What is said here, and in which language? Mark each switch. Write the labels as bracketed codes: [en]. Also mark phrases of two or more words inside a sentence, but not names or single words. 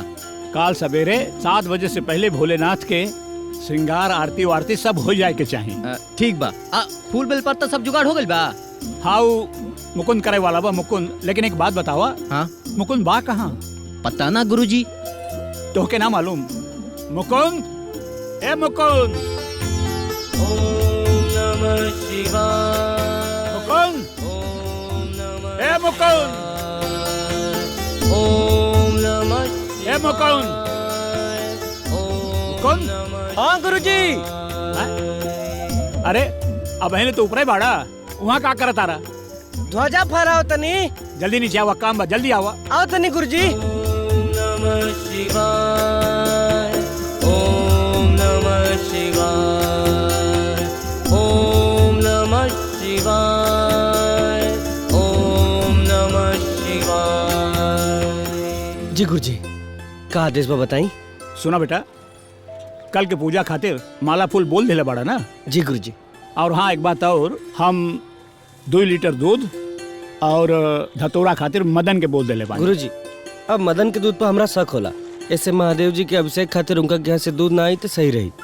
[bho] काल सवेरे 7 बजे से पहले भोलेनाथ के श्रृंगार आरती वारती सब हो जाए के चाहिए। ठीक बा। फूल बेल पर तो सब जुगाड़ हो गइल बा। हाँ मुकुंद करे वाला बा मुकुंद, लेकिन एक बात बतावा। हाँ? मुकुंद बा कहाँ? पता ना गुरुजी। तो के ना मालूम? मुकुंद, ए मुकुंद। [sa] ओम नमः शिवाय। [bho] मुकुंद, ए मुकुंद। [sa] ओम नमः [bho] शिवाय। ए मुकुंद। मुकुंद। हाँ गुरुजी। अरे अब है तो ऊपर ही बाड़ा, वहाँ का करत आ रहा? ध्वजा फहराओ तनी। जल्दी नीचे आवा, काम बा, जल्दी आवा। आओ तनी गुरुजी। [sa] ओम नमः शिवाय। ओम नमः शिवाय। ओम नमः शिवाय। ओम नमः शिवाय। [bho] जी गुरुजी, का आदेश बा बताई? सुना बेटा, कल के पूजा खातिर माला फूल बोल दिले बाड़ा ना? जी गुरुजी। और हाँ एक बात और, हम 2 लीटर दूध और धतूरा खातिर मदन के बोल दिले बाड़ा। गुरुजी, अब मदन के दूध पर हमरा शक होला, ऐसे महादेव जी के अभिषेक खातिर उनका यहाँ से दूध ना आई तो सही रही।